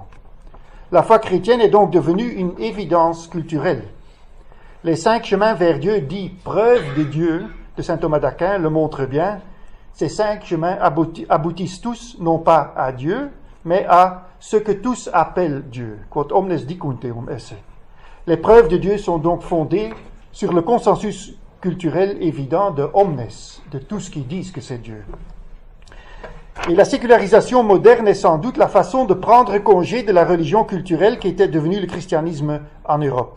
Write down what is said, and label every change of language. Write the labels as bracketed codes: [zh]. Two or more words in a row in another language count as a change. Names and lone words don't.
[fr] La foi chrétienne est donc devenue une évidence culturelle. Les 5 chemins vers Dieu, dits preuves de Dieu, de saint Thomas d'Aquin, le montrent bien. Ces 5 chemins aboutissent tous, non pas à Dieu, mais à ce que tous appellent Dieu. [la] Quod omnes dicunteum esse. [fr] Les preuves de Dieu sont donc fondées sur le consensus culturel évident de omnes, de tous qui disent que c'est Dieu. Et la sécularisation moderne est sans doute la façon de prendre congé de la religion culturelle qui était devenue le christianisme en Europe.